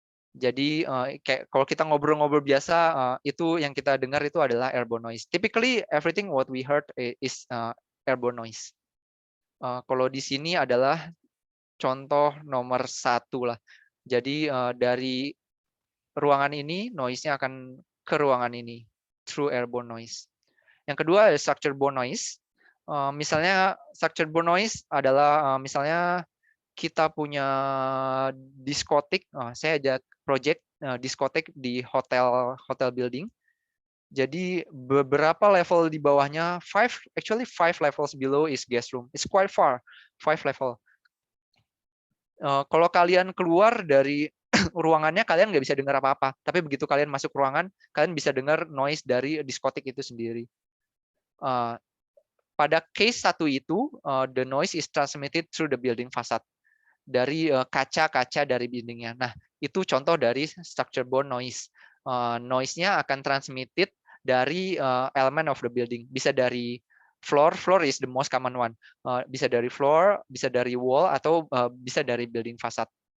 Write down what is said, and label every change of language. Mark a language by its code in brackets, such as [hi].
[id] Jadi kayak kalau kita ngobrol-ngobrol biasa, itu yang kita dengar itu adalah airborne noise. [en] Typically everything what we heard is airborne noise. [id] Kalau di sini adalah contoh nomor 1 lah. Jadi dari ruangan ini noise-nya akan ke ruangan ini through airborne noise. Yang kedua structure borne noise. Misalnya structure borne noise adalah misalnya kita punya diskotik. Saya ada project diskotik di hotel building. Jadi beberapa level di bawahnya, [en] 5 levels below is guest room. It's quite far, 5 level. [id] Kalau kalian keluar dari ruangannya, kalian nggak bisa dengar apa-apa. Tapi begitu kalian masuk ruangan, kalian bisa dengar noise dari diskotik itu sendiri. Pada case 1 itu, [en] the noise is transmitted through the building facade, [id] dari kaca-kaca dari buildingnya. Nah, itu contoh dari structure borne noise. Noise-nya akan transmitted dari [en] element of the building. [id] Bisa dari [en] floor is the most common one. [id] Bisa dari floor, bisa dari wall, atau bisa dari building facade.